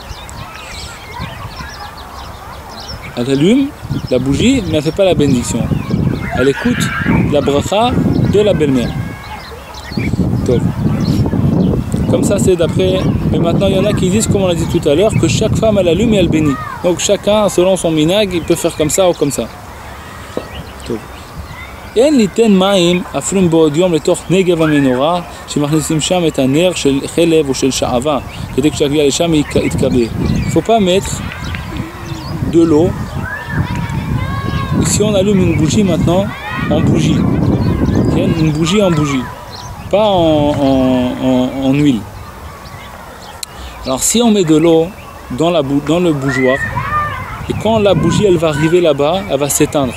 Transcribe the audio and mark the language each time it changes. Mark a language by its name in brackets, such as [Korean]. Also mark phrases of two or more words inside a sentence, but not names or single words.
[French] Elle allume la bougie, mais elle ne fait pas la bénédiction. Elle écoute la bracha de la belle-mère. Comme ça, c'est d'après. Mais maintenant, il y en a qui disent, comme on l'a dit tout à l'heure, que chaque femme elle allume et elle bénit. Donc chacun, selon son minag, il peut faire comme ça ou comme ça. [Hebrew] אין ליתן מים אפילו בעוד יום לתוך נגב המנורה שמכניסים שם את הנר של חלב או של שעבה כדי כשהגיע לשם יתקבל. [French] Il ne faut pas mettre de l'eau. Si on allume une bougie maintenant en bougie, une bougie en bougie, pas en huile. Alors si on met de l'eau dans le bougeoir et quand la bougie elle va arriver là-bas, elle va s'éteindre.